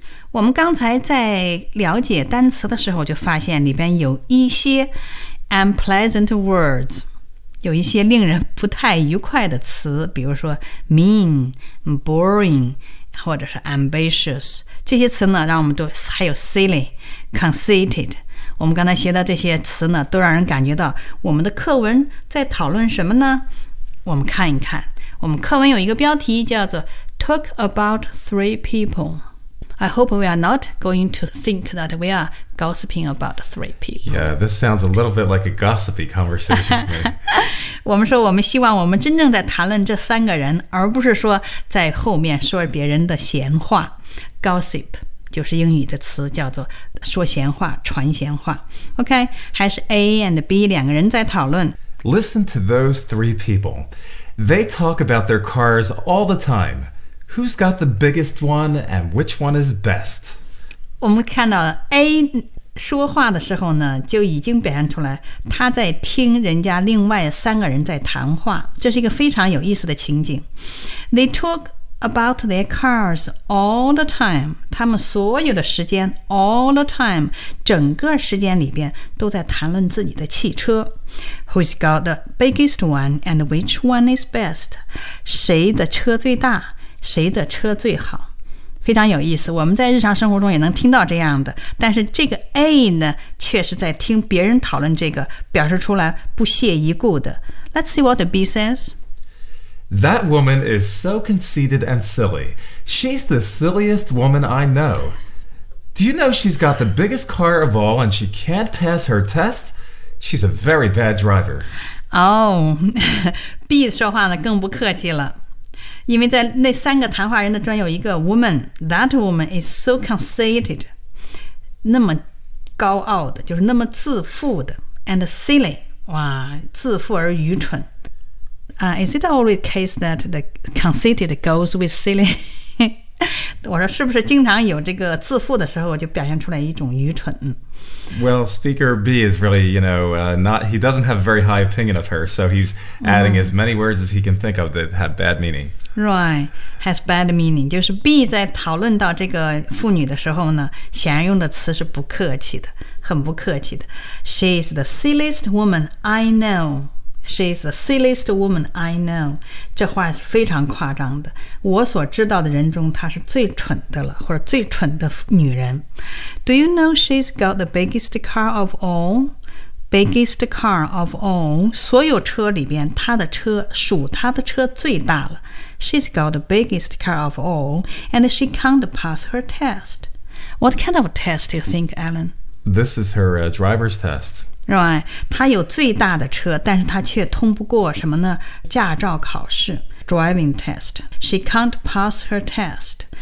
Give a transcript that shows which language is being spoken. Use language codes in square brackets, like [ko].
[zh] 我们刚才在了解单词的时候就发现里边有一些 [en] unpleasant words， [zh] 有一些令人不太愉快的词，比如说 mean, boring 或者是 ambitious， 这些词呢让我们都还有 silly, conceited， 我们刚才学的这些词呢都让人感觉到我们的课文在讨论什么呢？我们看一看，我们课文有一个标题叫做 [en] Talk about three peopleI hope we are not going to think that we are gossiping about three people. Yeah, this sounds a little bit like a gossipy conversation to me. [zh] 我们说我们希望我们真正在谈论这三个人，而不是说在后面说别人的闲话。 Gossip 就是英语的词，叫做说闲话、传闲话。 OK, 还是 A and B 两个人在讨论。 [en] Listen to those three people. They talk about their cars all the time. Who's got the biggest one and which one is best? [zh] 我们看到 A 说话的时候呢，就已经表现出来他在听人家另外三个人在谈话，这是一个非常有意思的情景。 [en] They talk about their cars all the time， [zh] 他们所有的时间 all the time， 整个时间里边都在谈论自己的汽车。 [en] Who's got the biggest one and which one is best？ [zh] 谁的车最大，谁的车最好，非常有意思。我们在日常生活中也能听到这样的，但是这个 A 呢，却是在听别人讨论这个，表示出来不屑一顾的。 [en] Let's see what B says. That woman is so conceited and silly. She's the silliest woman I know. Do you know she's got the biggest car of all and she can't pass her test? She's a very bad driver. [zh] Oh, B 说话呢更不客气了。因为在那三个谈话人的中有一个 woman， [en] that woman is so conceited， [zh] 那么高傲的，就是那么自负的， [en] and silly， [zh] 哇，自负而愚蠢。 [en] Is it always case that the conceited goes with silly？ [zh] 我说是不是经常有这个自负的时候就表现出来一种愚蠢。 [en] Well, Speaker B is really, you know, not, he doesn't have a very high opinion of her, so he's adding、mm-hmm. as many words as he can think of that have bad meaning. Right, has bad meaning. [zh] 就是 B 在讨论到这个妇女的时候呢，显然用的词是不客气的，很不客气的。 [en] She's the silliest woman I know. She's the silliest woman I know. [zh] 这话是非常夸张的。我所知道的人中她是最蠢的了，或者最蠢的女人。 [en] Do you know she's got the biggest car of all? Biggest car of all. [zh] 所有车里边她的车属她的车最大了。 [en] She's got the biggest car of all and she can't pass her test. What kind of test do you think, Alan? This is her driver's test. [zh] Right, 他有最大的车，但是他却通不过什么呢？驾照考试 [en] ，driving test. She can't pass her test.